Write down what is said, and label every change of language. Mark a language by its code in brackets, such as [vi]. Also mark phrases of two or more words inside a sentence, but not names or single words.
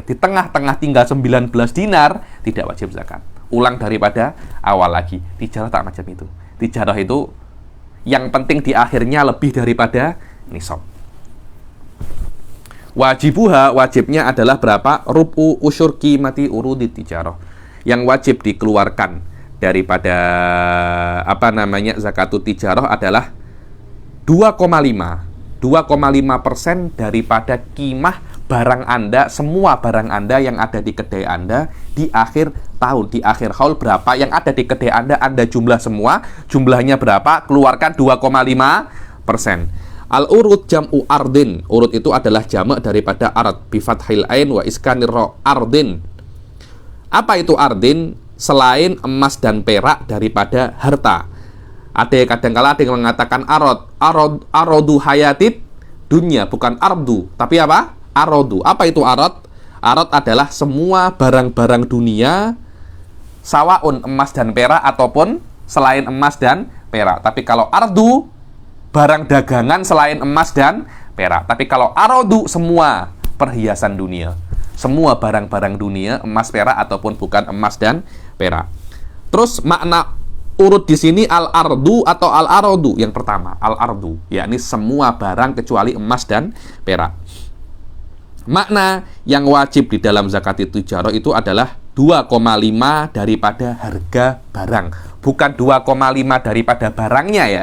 [ms] Di tengah-tengah tinggal 19 dinar, tidak wajib zakat. Ulang daripada awal lagi. Tijarah tak macam itu. Tijarah itu yang penting di akhirnya lebih daripada nisab. Wajibuha, wajibnya adalah berapa? [ar] ربع عشر قيمة عروض التجارة. [ms] Yang wajib dikeluarkan daripada [ar] زكاة التجارة [ms] adalah 2,5% daripada kimah barang Anda, semua barang Anda yang ada di kedai Anda di akhir tahun, di akhir haul. Berapa yang ada di kedai Anda jumlah semua, jumlahnya berapa? Keluarkan 2,5%. [ar] العروض جمع عرض. [ms] Urud itu adalah jamak daripada ard, [ar] بفتح العين وإسكان الراء عرض. [ms] Apa itu ardin? Selain emas dan perak daripada harta. Kadang-kala ada yang mengatakan [ar] عرض الحياة الدنيا, [ms] bukan ardu, tapi apa? Arodu. Apa itu arod? Arod adalah semua barang-barang dunia, sawaun emas dan perak ataupun selain emas dan perak. Tapi kalau ardu, barang dagangan selain emas dan perak. Tapi kalau arodu, semua perhiasan dunia, semua barang-barang dunia, emas, perak ataupun bukan emas dan perak. Terus makna urut di sini al-ardu atau al-arodu. Yang pertama, al-ardu, yakni semua barang kecuali emas dan perak. Makna yang wajib di dalam zakat tijarah itu adalah 2,5 daripada harga barang, bukan 2,5 daripada barangnya ya.